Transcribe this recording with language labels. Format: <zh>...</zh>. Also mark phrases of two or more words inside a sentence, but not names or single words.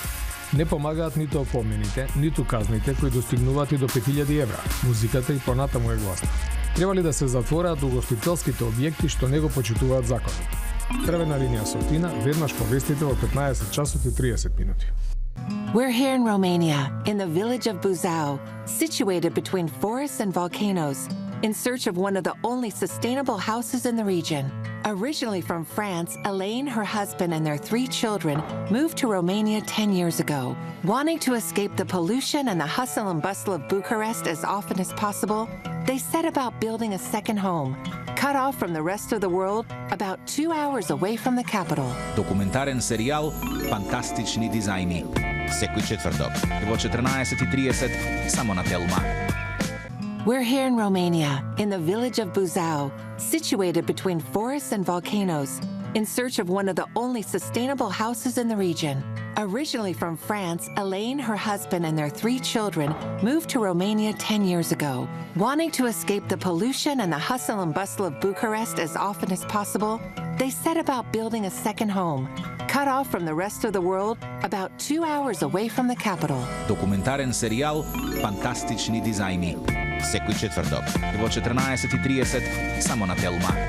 <mk>Не помагаат ниту опомените, ниту казните кои достигнуваат и до 5000 евра. Музиката и понатаму е гласна. Треба ли да се затвораат угостителските објекти што не го почитуваат законот? Црвена линија Сотина, веднаш по вестите во 15 часот и 30 минути.</mk> <en>We're here in Romania, in the village of Buzău, situated between forests and volcanoes, in search of one of the only sustainable houses in the region. Originally from France, Elaine, her husband, and their 3 children moved to Romania 10 years ago. Wanting to escape the pollution and the hustle and bustle of Bucharest as often as possible, they set about building a second home, cut off from the rest of the world, about 2 hours away from the capital.</en> <mk>Документарен серијал Фантастични дизајни. Секој четврток во 14:30 само на Телма.</mk> <en>We're here in Romania, in the village of Buzău, situated between forests and volcanoes, in search of one of the only sustainable houses in the region. Originally from France, Elaine, her husband, and their 3 children moved to Romania 10 years ago. Wanting to escape the pollution and the hustle and bustle of Bucharest as often as possible, they set about building a second home, cut off from the rest of the world, about 2 hours away from the capital.</en> <mk>Документарен серијал Фантастични дизајни. Секој четврток во 14:30 само на Телма.</mk>